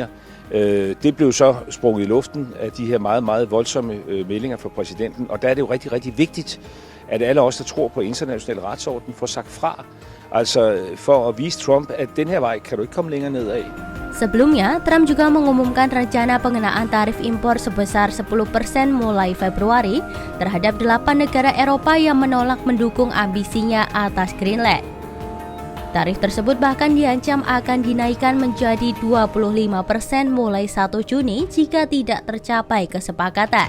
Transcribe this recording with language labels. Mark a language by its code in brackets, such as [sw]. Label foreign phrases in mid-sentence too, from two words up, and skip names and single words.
[da] Det blev så sprunget i luften af de her meget, meget voldsomme meldinger fra præsidenten, og der er det jo rigtig, rigtig vigtigt, at alle os, der tror på international retsorden, får sagt fra. Altså for at vise Trump, at den her vej kan du ikke komme længere nedad. [id] Sebelumnya, Trump juga mengumumkan rencana pengenaan tarif impor sebesar 10% mulai Februari terhadap 8 negara Eropa yang menolak mendukung ambisinya atas Greenland. Tarif tersebut bahkan diancam akan dinaikkan menjadi 25% mulai 1 Juni jika tidak tercapai kesepakatan.